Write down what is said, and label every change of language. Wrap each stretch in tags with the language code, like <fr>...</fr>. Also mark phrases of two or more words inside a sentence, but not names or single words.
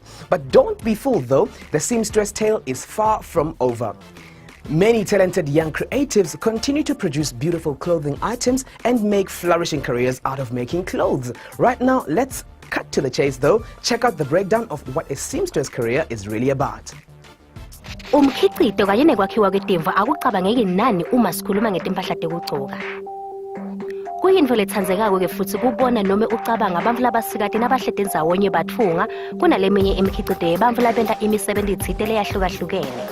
<en>But don't be fooled though, the seamstress tale is far from over. Many talented young creatives continue to produce beautiful clothing items and make flourishing careers out of making clothes. Right now, let's cut to the chase though. Check out the breakdown of what a seamstress career is really about.</en> <ss>Umkhicito kanye nekwakhiwa kwetimvu akucabangeki nani uma sikhuluma ngetimpahla tekugcoka. Kuyintfo letsandzekako ke futhi kubona noma ucabanga abantfu labasikati nabahlede ndzawonye batfunga kunaleminye imikhicito yebantfu labenta imisebenzi itsite leyahlukahlukene.</ss>